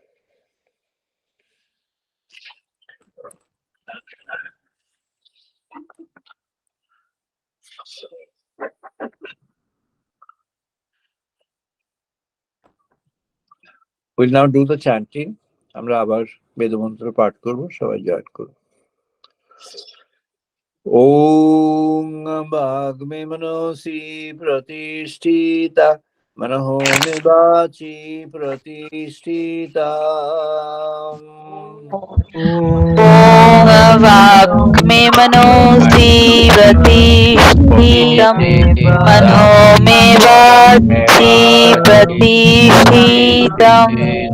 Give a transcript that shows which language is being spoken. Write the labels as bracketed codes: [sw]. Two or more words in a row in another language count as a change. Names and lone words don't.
[en] We'll now do the chanting. [bn] আমরা আবার বেদমন্ত্র পাঠ করব, সবাই জয়েন করব। [sa] ॐ वाग्मे मनसि प्रतिष्ठिता मनहो मे वाचि प्रतिष्ठिता ॐ वाक्मे मनोऽसि प्रतिष्ठितं मनो मे वाचि प्रतिष्ठितम्